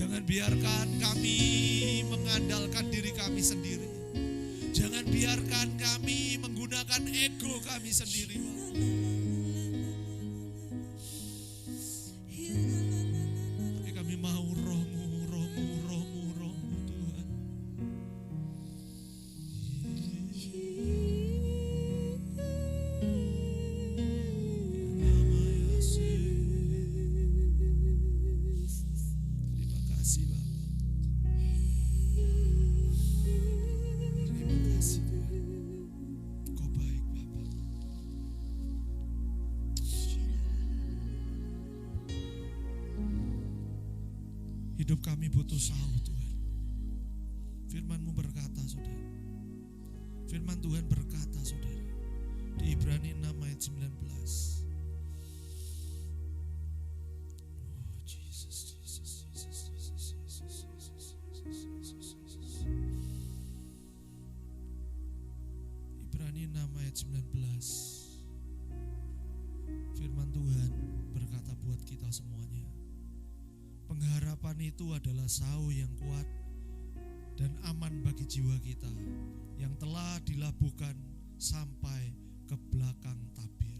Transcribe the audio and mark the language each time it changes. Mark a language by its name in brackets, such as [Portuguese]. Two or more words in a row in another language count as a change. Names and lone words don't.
[Indonesian] biarkan kami mengandalkan diri kami sendiri. Jangan biarkan kami menggunakan ego kami sendiri, Bapak. Tapi kami mau roh-Mu, roh-Mu, roh-Mu, roh-Mu, Tuhan. Nama Yesus. Terima kasih, Bapak. Terima kasih, Tuhan. Kau baik, Bapak. Hidup kami butuh sauh, Tuhan. Firman-Mu berkata, saudara. Firman Tuhan berkata, saudara, di Ibrani 6 ayat 19. Oh, Jesus, Jesus, Jesus, Jesus, Jesus, Jesus, Jesus, Jesus. Ibrani 6 ayat 19. Firman Tuhan berkata buat kita semuanya. Pengharapan itu adalah sauh yang kuat dan aman bagi jiwa kita yang telah dilabuhkan sampai ke belakang tabir.